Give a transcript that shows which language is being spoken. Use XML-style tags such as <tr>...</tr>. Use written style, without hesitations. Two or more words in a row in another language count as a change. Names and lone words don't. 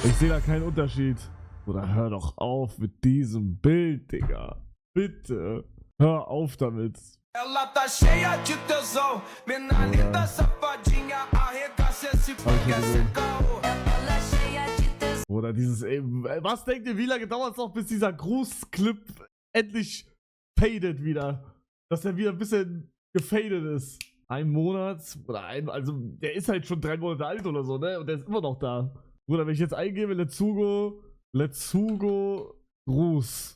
<de>Ich sehe da keinen Unterschied. Oder hör doch auf mit diesem Bild, Digga. Bitte. Hör auf damit.</de> <pt>Ela tá cheia de tesão, mina linda, safadinha, arregaça esse fogo, esse caô. Ela cheia de tesão.</pt> <de>Oder dieses eben. Was denkt ihr, wie lange dauert es noch, bis dieser Grußclip endlich fadet wieder? Dass er wieder ein bisschen gefadet ist. Ein Monat oder also der ist halt schon 3 Monate alt oder so, ne? Und der ist immer noch da. Bruder, wenn ich jetzt eingebe, Letzugo, Gruß.</de>